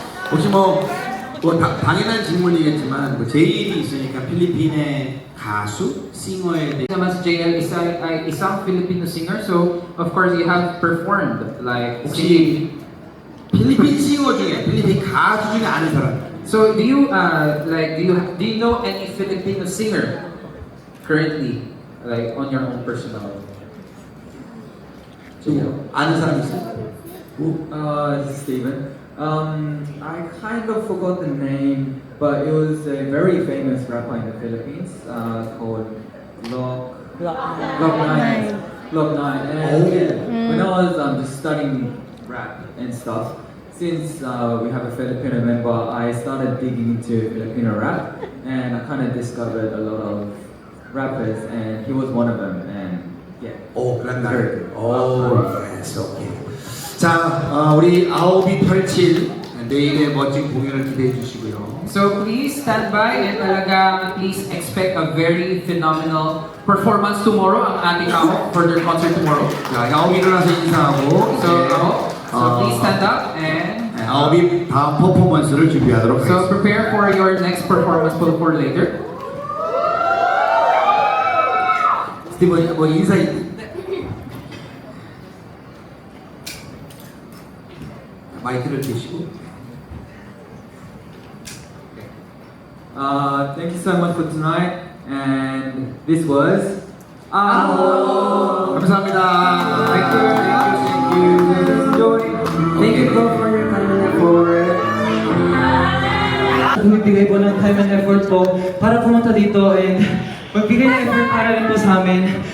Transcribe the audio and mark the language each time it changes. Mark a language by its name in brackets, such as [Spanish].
[Korean] 혹시 당연한 질문이겠지만 제일이 있으니까 필리핀의 가수, 싱어에 대해 [Filipino] Naman si JL ay isang [English] Filipino singer, so of course you have performed like [Korean] 혹시 필리핀 싱어 중에 필리핀 가수 중에 아는 사람? [English] So do you do you know any Filipino singer currently, like on your own personal? [Korean] 아는 사람 있어요? [English] This is Steven. I kind of forgot the name, but it was a very famous rapper in the Philippines called Glock9. And when I was just studying rap and stuff, since we have a Filipino member, I started digging into Filipino rap, and I kind of discovered a lot of rappers, and he was one of them. And yeah, 오, very [Korean] 그랬나요? [English] good. 오, yes, okay. [Korean] 자, 우리 아홉이 펼칠 내일의 멋진 공연을 기대해 주시고요. [English] So please stand by and talaga please expect a very phenomenal performance tomorrow [Filipino] ang ating [English] AHOF for their concert tomorrow. [Korean] 자, 아홉이 일어나서 인사하고 [English] So please stand up and [Korean] 아홉이 다음 퍼포먼스를 준비하도록 [English] so [Korean] 하겠습니다. [English] prepare for your next performance for later. [Korean] 스티븐 인사 마이크를 대시고. [English] Thank you so much for tonight, and this was AHOF. [Korean] 감사합니다. [English] Thank you. Enjoy. Thank you po for your time and effort. [Filipino] Bumibigay po ng [English] time and effort [Filipino] po para pumunta dito and magbigay ng effort para rin po sa amin.